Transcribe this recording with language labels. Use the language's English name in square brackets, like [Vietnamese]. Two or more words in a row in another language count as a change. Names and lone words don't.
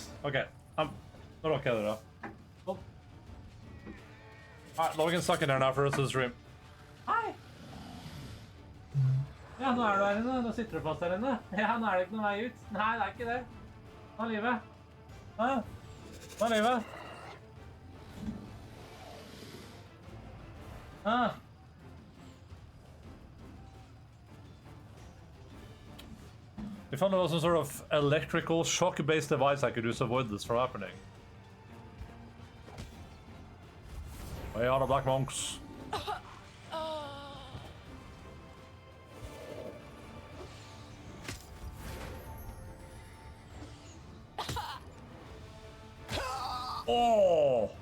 [Norwegian] Ok, nå rocker jeg dere. Oh. [English] Alright, Logan's stuck in there now for us to stream. [Norwegian] Hei! Ja, nå er du her inne. Nå sitter du fast her inne. Ja, nå er det ikke noen vei ut. Nei, det er ikke det. Hva er livet? Hæ? Hva er livet? Hæ? [English] We found there was some sort of electrical shock-based device I could use to avoid this from happening. Way out of black monks. Oh!